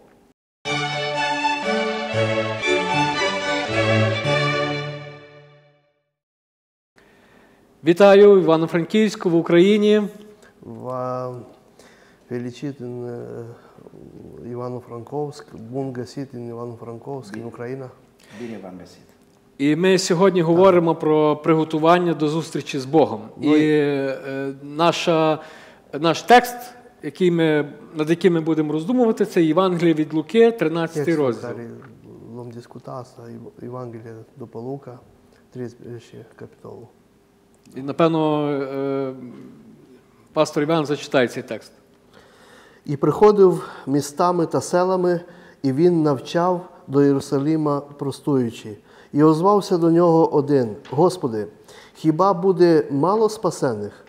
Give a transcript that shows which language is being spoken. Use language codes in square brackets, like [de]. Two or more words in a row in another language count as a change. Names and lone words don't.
[uk] Вітаю в Івано-Франківську, в Україні. [ro] Felicit Івано-Франковськ, bun găsit în Івано-Франковськ, Україна. Bine v-am găsit. [uk] І ми сьогодні говоримо про приготування до зустрічі з Богом. І наш текст, над яким ми будемо роздумувати, це Євангеліє від Луки, 13 розділ. [ro] Vom discuta asta, Evanghelia după Luca, 13 capitolul. [uk] І, напевно, пастор Іван зачитає цей текст. «І приходив містами та селами, і він навчав до Єрусалима простуючи. І озвався до нього один: Господи, хіба буде мало спасених?